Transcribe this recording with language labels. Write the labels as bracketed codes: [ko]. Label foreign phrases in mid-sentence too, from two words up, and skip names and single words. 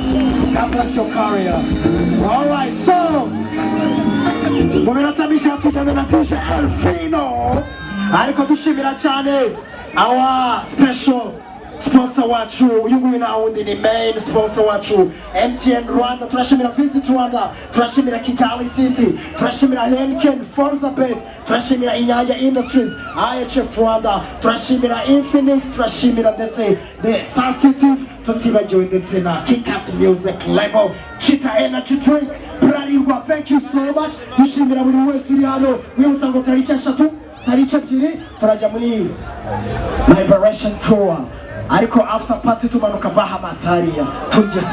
[en] God bless your career. All right, so [rw] muminota tujyana na DJ Elfino ariko dushimira cyane [en] our special sponsor [rw] wacu uyu nguyu na wundi ni [en] main sponsor [rw] wacu MTN Rwanda. Turashimira Visit Rwanda, turashimira Kigali City, turashimira Henken Forza Bet, turashimira Inyanya Industries, IHF Rwanda, turashimira Infinix, turashimira ndetse The Sensitive, tutibagiwe ndetse na Kikas Music Label, Chita Energy Drink, Bralirwa. [en] Thank you so much. [rw] Dushimira buri wese uri hano wibutsa ngo tariki 3 tariki 2 turajya muri Liberation Tour ariko [en] after party [rw] tumanuka Bahamas hariya tujye